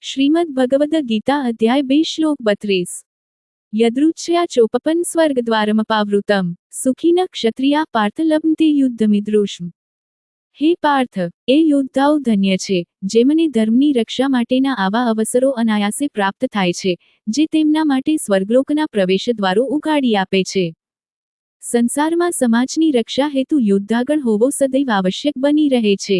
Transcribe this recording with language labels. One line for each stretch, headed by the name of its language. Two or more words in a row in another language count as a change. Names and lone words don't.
Sanskrit: श्रीमद् भगवद गीता अध्याय 2 श्लोक 32। यदृच्छया चोपपन स्वर्गद्वारमपावृतम सुखी न क्षत्रिया पार्थ लभन्ते युद्धमिदृशम्। हे पार्थ,
Gujarati: એ યોદ્ધાઓ ધન્ય છે, જેમને ધર્મની રક્ષા માટેના આવા અવસરો અનાયાસે પ્રાપ્ત થાય છે, જે તેમના માટે સ્વર્ગલોકના પ્રવેશદ્વારો ઉઘાડી આપે છે. સંસારમાં સમાજની રક્ષા હેતુ યોદ્ધાગણ હોવો સદૈવ આવશ્યક બની રહે છે.